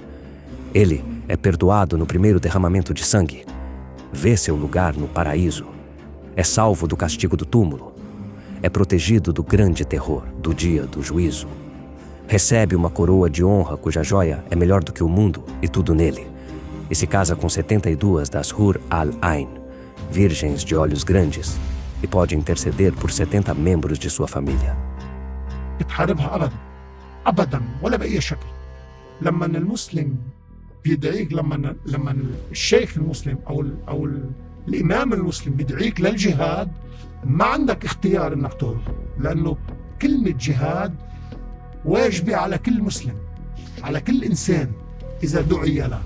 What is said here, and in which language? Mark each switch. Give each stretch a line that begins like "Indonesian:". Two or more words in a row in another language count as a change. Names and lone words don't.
Portuguese: Ele é perdoado no primeiro derramamento de sangue, vê seu lugar no paraíso, é salvo do castigo do túmulo, é protegido do grande terror do dia do juízo, recebe uma coroa de honra cuja joia é melhor do que o mundo e tudo nele, e se casa com 72 das
Arabic: حور العين,
Portuguese: virgens de olhos grandes, e pode interceder por 70 membros de sua família.
Arabic: بتحاربها أبدا أبدا ولا بأي شكل. لما المسلم بيدعيك، لما الشيخ المسلم أو الإمام المسلم بيدعيك للجهاد، ما عندك اختيار إنك تهرب، لأنه كلمة جهاد واجبة على كل مسلم، على كل إنسان إذا دعي له.